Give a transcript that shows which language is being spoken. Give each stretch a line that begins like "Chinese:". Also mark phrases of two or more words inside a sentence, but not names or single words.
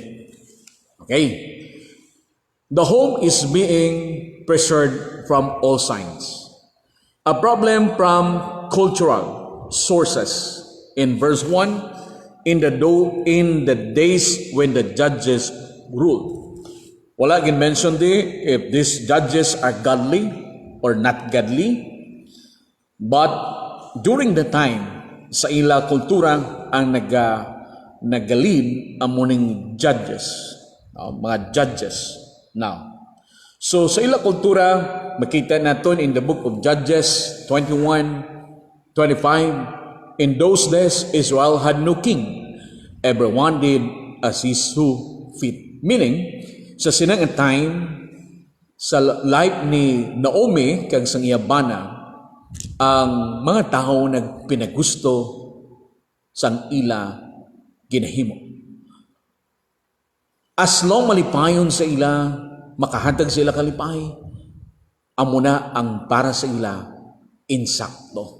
English: Okay? The home is being preserved from all signs. A problem from cultural sources. In verse 1, in the days when the judges ruled.
Hiligaynon: Wala gin
English: mention if these judges are godly or not godly. But during the time,
Hiligaynon: sa ila kultura ang nagalid amuning judges. Mga judges.
English: Now,
Hiligaynon: so sa ila kultura, makita natin
English: in the book of Judges 21:25, in those days, Israel had no king. Everyone did as he saw fit. Meaning,
Hiligaynon: sa sinang time, sa life ni Naomi kag sang Abana, ang mga tao nagpinagusto sang ila ginahimo.
English: As long
Hiligaynon: malipayon sa ila, makahatag sa ila kalipay, amo na ang para sa ila insakto.